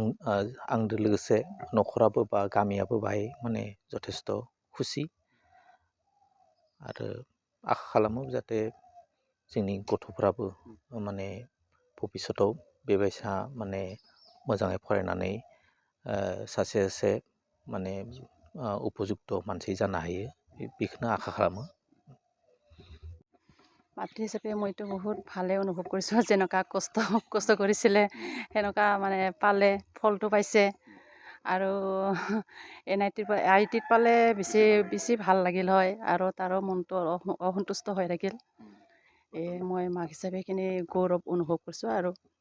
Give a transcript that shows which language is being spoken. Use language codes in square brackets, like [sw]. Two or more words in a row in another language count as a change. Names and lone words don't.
[brx] आंजों लोगोसे न'खराबो बा गामियाबो बाहाय माने जथेस्थ' खुसि आरो आखा खालामो जाहाथे जोंनि गथ'फ्राबो माने भबिस्वतआव बेबायसा माने मोजाङै फरायनानै सासे माने उपजुक्त मानसि जानो हायो बेखौनो आखा खालामो [as] মাতৃ হিচাপে মইতো বহুত ভালে অনুভৱ কৰিছোঁ যেনেকুৱা কষ্ট কৰিছিলে সেনেকুৱা মানে পালে ফলটো পাইছে আৰু IITত পালে বেছি ভাল লাগিল হয় আৰু তাৰো মনটো অসন্তুষ্ট হৈ থাকিল মই মাক হিচাপে সেইখিনি গৌৰৱ অনুভৱ কৰিছোঁ আৰু